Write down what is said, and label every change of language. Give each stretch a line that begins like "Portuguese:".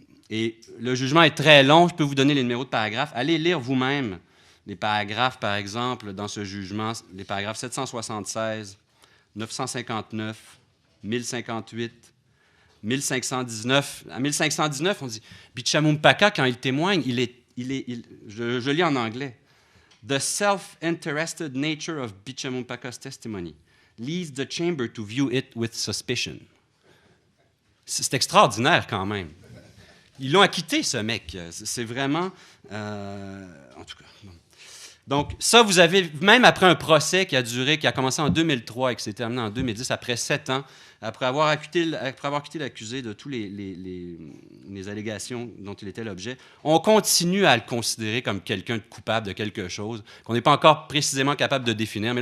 French: Et le jugement est très long. Je peux vous donner les numéros de paragraphes. Allez lire vous-même les paragraphes, par exemple, dans ce jugement, les paragraphes 776, 959, 1058, 1519, à 1519, on dit Bichamumpaka, quand il témoigne, je lis en anglais.
English: The self-interested nature of Bichamumpaka's testimony leads the chamber to view it with suspicion.
French: C'est extraordinaire quand même. Ils l'ont acquitté, ce mec. C'est vraiment... en tout cas... Bon. Donc, ça, vous avez, même après un procès qui a commencé en 2003 et qui s'est terminé en 2010, après 7 ans, après avoir acquitté l'accusé de toutes les allégations dont il était l'objet, on continue à le considérer comme quelqu'un de coupable de quelque chose qu'on n'est pas encore précisément capable de définir.